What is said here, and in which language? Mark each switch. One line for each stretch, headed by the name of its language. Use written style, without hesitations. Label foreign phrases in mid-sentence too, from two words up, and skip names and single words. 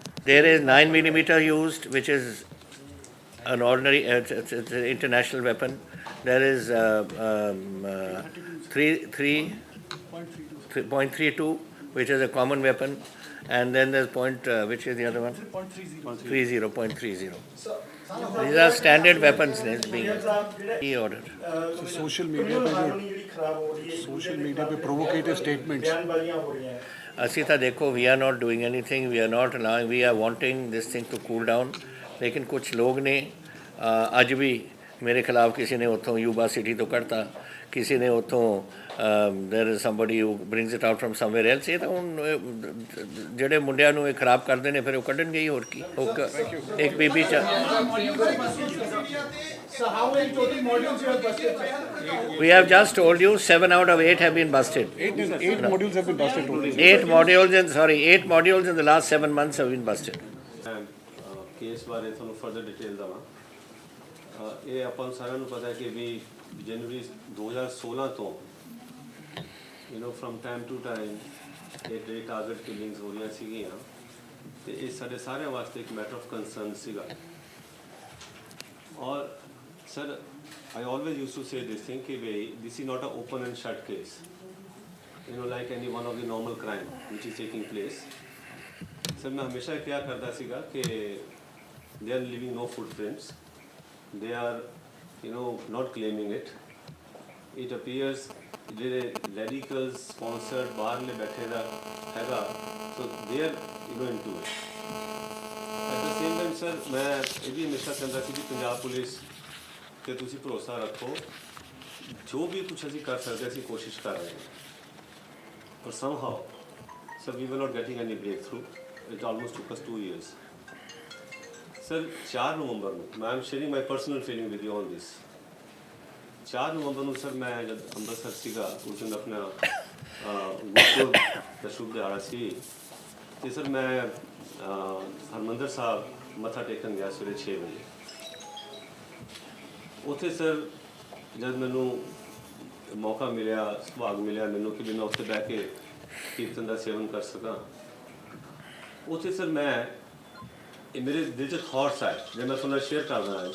English: There is 9mm used, which is an ordinary it's an international weapon. There is 3.32, which is a common weapon, and then there's which is the other one? 0.30. These are standard weapons being ordered. So social media पे provocative statements.
Punjabi: ਅਸੀਂ ਤਾਂ ਦੇਖੋ
English: we are not doing anything, we are not allowing, we are wanting this thing to cool down.
Punjabi: ਲੇਕਿਨ ਕੁਛ ਲੋਕ ਨੇ ਅੱਜ ਵੀ ਮੇਰੇ ਖਿਲਾਫ ਕਿਸੇ ਨੇ ਉੱਥੋਂ ਯੂਬਾ ਸਿਟੀ ਤੋਂ ਕੱਢਤਾ, ਕਿਸੇ ਨੇ ਉੱਥੋਂ
English: there is somebody who brings it out from somewhere else.
Punjabi: ਇਹ ਤਾਂ ਹੁਣ ਜਿਹੜੇ ਮੁੰਡਿਆਂ ਨੂੰ ਇਹ ਖਰਾਬ ਕਰਦੇ ਨੇ ਫਿਰ ਉਹ ਕੱਢਣਗੇ ਹੀ, ਹੋਰ ਕੀ. ਇੱਕ ਬੀਬੀ
English: We have just told you 7 out of 8 have been busted. 8 modules have been busted totally. 8 modules in the last 7 months have been busted.
Punjabi: ਕੇਸ ਬਾਰੇ ਤੁਹਾਨੂੰ
English: further detail
Punjabi: ਦਵਾਂ. ਇਹ ਆਪਾਂ ਸਾਰਿਆਂ ਨੂੰ ਪਤਾ ਹੈ ਕਿ ਵੀ ਜਨਵਰੀ 2016 ਤੋਂ
English: from time to time
Punjabi: ਇਹ
English: target killings
Punjabi: ਹੋ ਰਹੀਆਂ ਸੀਗੀਆਂ, ਅਤੇ ਇਹ ਸਾਡੇ ਸਾਰਿਆਂ ਵਾਸਤੇ ਇੱਕ
English: matter of concern
Punjabi: ਸੀਗਾ.
English: ਔਰ Sir, I always used to say this thing, this is not an open and shut case. Like any one of the normal crime which is taking place.
Hindi: Sir, मैं हमेशा क्या करता सीगा कि
English: they are leaving no footprints. They are, not claiming it. It appears
Punjabi: ਜਿਹੜੇ
English: radicals sponsored
Punjabi: ਬਾਹਰਲੇ ਬੈਠੇ ਦਾ ਹੈਗਾ,
English: so they are, into it. At the same time, sir,
Punjabi: ਮੈਂ ਇਹ ਵੀ ਹਮੇਸ਼ਾ ਕਹਿੰਦਾ ਸੀ ਕਿ ਪੰਜਾਬ ਪੁਲਿਸ ਤੇ ਤੁਸੀਂ ਭਰੋਸਾ ਰੱਖੋ, ਜੋ ਵੀ ਕੁਝ ਅਸੀਂ ਕਰ ਸਕਦੇ ਅਸੀਂ ਕੋਸ਼ਿਸ਼ ਕਰ ਰਹੇ ਹਾਂ, ਪਰ
English: somehow, sir, we were not getting any breakthrough. It almost took us 2 years. Sir,
Punjabi: 4 ਨਵੰਬਰ ਨੂੰ,
English: I am sharing my personal feeling with you on this.
Punjabi: 4 ਨਵੰਬਰ ਨੂੰ ਸਰ ਮੈਂ ਜਦ ਅੰਮ੍ਰਿਤਸਰ ਸੀਗਾ, ਉਸ ਦਿਨ ਆਪਣਾ ਗੁਰਪੁਰਬ ਦਾ ਸ਼ੁਭ ਦਿਹਾੜਾ ਸੀ, ਤੇ ਸਰ ਮੈਂ ਹਰਿਮੰਦਰ ਸਾਹਿਬ ਮੱਥਾ ਟੇਕਣ ਗਿਆ ਸਵੇਰੇ 6 ਵਜੇ। ਉੱਥੇ ਸਰ ਜਦ ਮੈਨੂੰ ਮੌਕਾ ਮਿਲਿਆ, ਸੁਭਾਗ ਮਿਲਿਆ ਮੈਨੂੰ ਕਿ ਮੈਂ ਉੱਥੇ ਬਹਿ ਕੇ ਕੀਰਤਨ ਦਾ ਸੇਵਨ ਕਰ ਸਕਾਂ, ਉੱਥੇ ਸਰ ਮੈਂ ਇਹ ਮੇਰੇ ਦਿਲ 'ਚ ਥਾਟਸ ਆਏ ਜੇ ਮੈਂ ਤੁਹਾਨੂੰ ਸ਼ੇਅਰ ਕਰਦਾ ਅੱਜ।